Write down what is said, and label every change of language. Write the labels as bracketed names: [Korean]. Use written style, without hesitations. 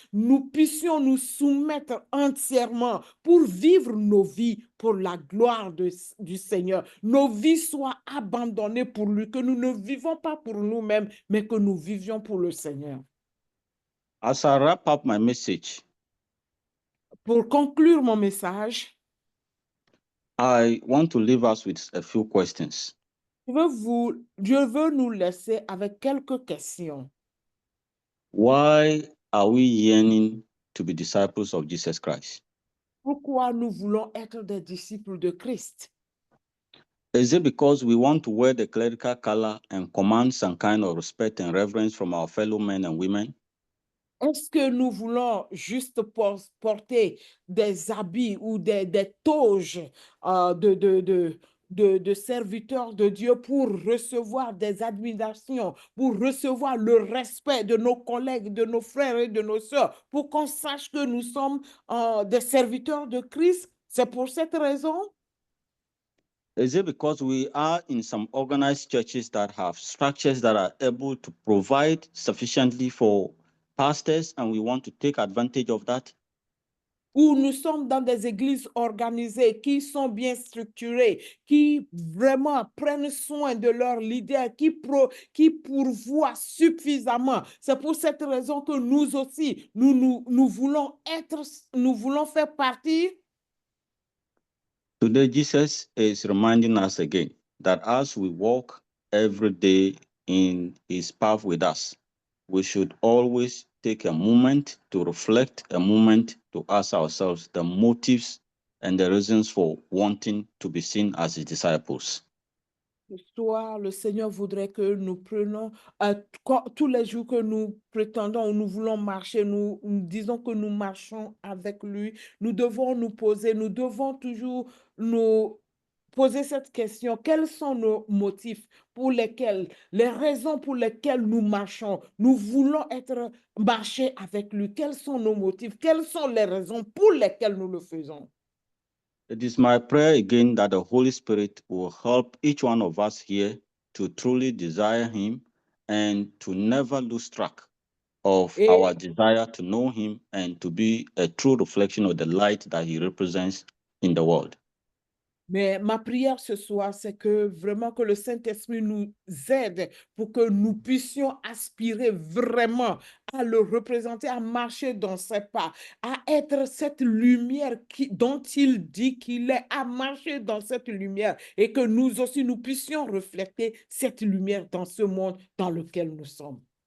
[French] Nous puissions nous soumettre entièrement pour vivre nos vies pour la gloire du Seigneur. Nos vies soient abandonnées pour lui, que nous ne vivons pas pour nous-mêmes, mais que nous vivions pour le Seigneur. [English] As I wrap up my message, [French] pour conclure mon message, [English] I want to leave us with a few questions. [French] Je veux nous laisser avec quelques questions. [English] Why are we yearning to be disciples of Jesus Christ? [French] Pourquoi nous voulons être des disciples de Christ? [English] Is it because we want to wear the clerical color and command some kind of respect and reverence from our fellow men and women? [French] Est-ce que nous voulons juste porter des habits ou des toges de serviteurs de Dieu pour recevoir des admirations, pour recevoir le respect de nos collègues, de nos frères et de nos sœurs, pour qu'on sache que nous sommes des serviteurs de Christ? C'est pour cette raison? [English] Is it because we are in some organized churches that have structures that are able to provide sufficiently for pastors, and we want to take advantage of that? [French] Où nous sommes dans des églises organisées qui sont bien structurées, qui vraiment prennent soin de leurs leaders, qui pourvoient suffisamment. C'est pour cette raison que nous aussi, nous voulons faire partie. [English] Today, Jesus is reminding us again that as we walk every day in his path with us, we should always take a moment to reflect, a moment to ask ourselves the motives and the reasons for wanting to be seen as his disciples. [French] Ce soir, le Seigneur voudrait que nous prenions tous les jours que nous prétendons ou nous voulons marcher, nous disons que nous marchons avec lui. Nous devons toujours nous poser cette question. Quels sont nos motifs les raisons pour lesquelles nous marchons? Nous voulons marcher avec lui. Quels sont nos motifs? Quelles sont les raisons pour lesquelles nous le faisons? [English] It is my prayer again that the Holy Spirit will help each one of us here to truly desire him and to never lose track of [French] Et [English] our desire to know him and to be a true reflection of the light that he represents in the world. [French] Mais ma prière ce soir, c'est que vraiment que le Saint-Esprit nous aide pour que nous puissions aspirer vraiment à le représenter, à marcher dans ses pas, à être cette lumière dont il dit qu'il est, à marcher dans cette lumière et que nous aussi, nous puissions refléter cette lumière dans ce monde dans lequel nous sommes.